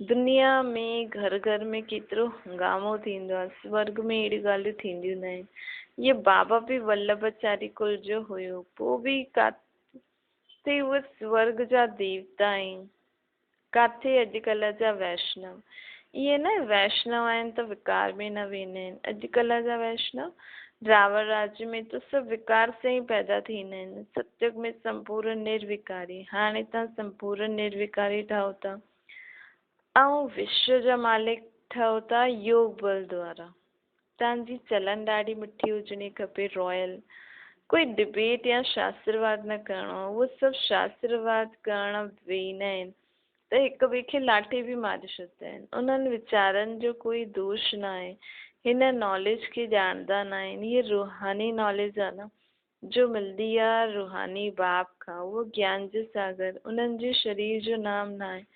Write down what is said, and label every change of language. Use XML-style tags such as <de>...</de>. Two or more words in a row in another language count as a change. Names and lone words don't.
<sd>दुनिया में घर घर में केतिरो हंगामो थींदो आहे, स्वर्ग में अहिड़ी ॻाल्हियूं थींदियूं न आहिनि। इहे बाबा बि वल्लभाचारी कुल जो हुयो, पोइ बि काथे उहे स्वर्ग जा देवता आहिनि, काथे अॼुकल्ह जा वैष्णव। इहे न वैष्णव आहिनि त विकार में न वेंदा आहिनि। अॼुकल्ह जा वैष्णव रावण राज्य में तो सभु विकार से ही पैदा थींदा आहिनि। सत्युग में संपूर्ण निर्विकारी। हाणे तव्हां संपूर्ण निर्विकारी ठहो था ऐं विश्व जा मालिक ठहो था योग बल द्वारा। तव्हांजी चलन ॾाढी मिठी हुजणी खपे, रॉयल। कोई डिबेट या शास्त्रवाद न करणो, उहो सभु शास्त्रवाद करण वेहींदा आहिनि त हिक ॿिए खे लाठी बि मारे छॾींदा आहिनि। उन्हनि वीचारनि जो कोई दोष न आहे, हिन नॉलेज खे ॼाणंदा न आहिनि। हीअ रूहानी नॉलेज आहे न जो मिलंदी आहे रूहानी बाप खां, उहो ज्ञान जो सागर, उन्हनि जे शरीर जो नाम न आहे।</sd>